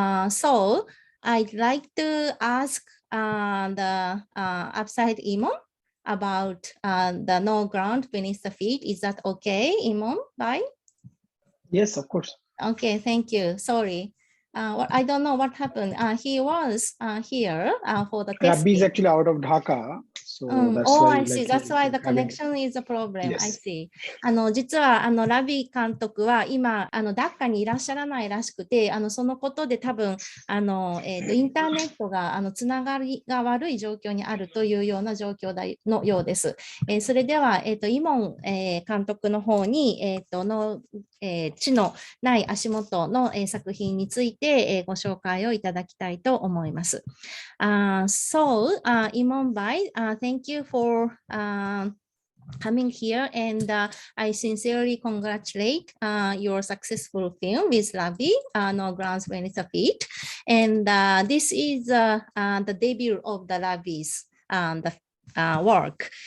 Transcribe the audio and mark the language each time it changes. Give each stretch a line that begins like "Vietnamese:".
English: So I'd like to ask the upside Emon about the no ground beneath the feet. Is that okay, Emon? Bye. Yes, of course. Okay, thank you. Sorry. I don't know what happened. He was here for the testing. Rabbi is actually out of Dhaka. So that's why, I see. That's why the connection is a problem. Yes. I see.
Japanese: 実はラビ監督は今ダッカにいらっしゃらないらしくて、そのことで多分インターネットがつながりが悪い状況にあるというような状況のようです。それではイモン監督の方に地のない足元の、作品について、ご紹介をいただきたいと思います。
English: Emon Bai, thank you for coming here, and I sincerely congratulate your successful film with Ravi, No Grounds Beneath the Feet. And this is the debut of the Ravi's work.